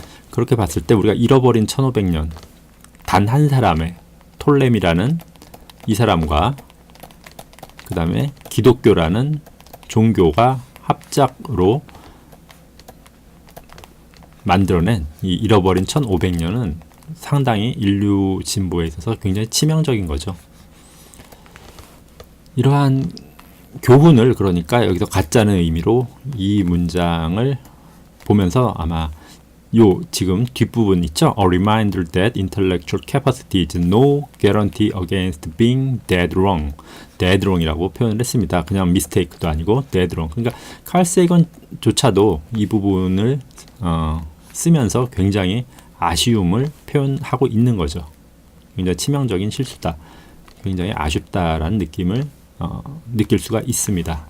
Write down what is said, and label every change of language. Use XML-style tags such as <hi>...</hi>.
<ko>그렇게 봤을 때 우리가 잃어버린 1500년 단 한 사람의 톨레미라는 이 사람과 그 다음에 기독교라는 종교가 합작으로 만들어낸 이 잃어버린 1500년은 상당히 인류 진보에 있어서 굉장히 치명적인 거죠. 이러한 교훈을 그러니까 여기서 갖자는 의미로 이 문장을 보면서 아마 요 지금 뒷부분 있죠?</ko> <en>A reminder that intellectual capacity is no guarantee against being dead wrong. dead wrong</en> <ko>이라고 표현을 했습니다. 그냥 mistake도 아니고 dead wrong. 그러니까 칼 세이건조차도 이 부분을 쓰면서 굉장히 아쉬움을 표현하고 있는 거죠. 굉장히 치명적인 실수다. 굉장히 아쉽다라는 느낌을 느낄 수가 있습니다.</ko>